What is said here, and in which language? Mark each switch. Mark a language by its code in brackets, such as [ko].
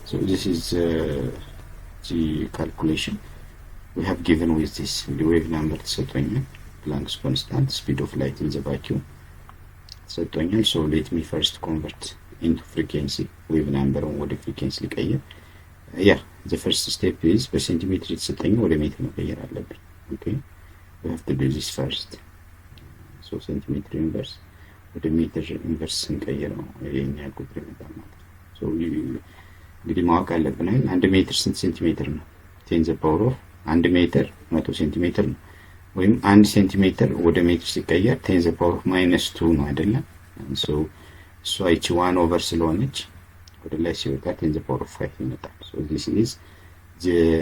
[en] so this is the calculation we have given with this the wave number ተሰጥቶኛል፣ Planck's constant, speed of light in the vacuum ተሰጥቶኛል። so let me first convert into frequency wave number [am] ወደ frequency ልቀይር። [en] the first step is [am] በሴንቲሜትር የተሰጠኝ ወደ ሜትር መቀየር አለብኝ። [en] okay we have to do this first. [am] so centimeter inverse ወደ ሜትር ኢንቨርስ ስንቀይር ነው የኛ ቁጥር ይመጣል ማለት ነው። so እንግዲህ ማወቅ አለብን 1 ሜትር ስንት ሴንቲሜትር ነው? 10 the power of 1 ሜትር 100 ሴንቲሜትር ነው። ወይም 1 ሴንቲሜትር ወደ ሜትር ሲቀየር 10 the power of -2 ነው አይደለም። so so እቺ 1 over ስለሆነች ወደ ላይ ሲወጣ 10 the power of 5 ይመጣል። so this is the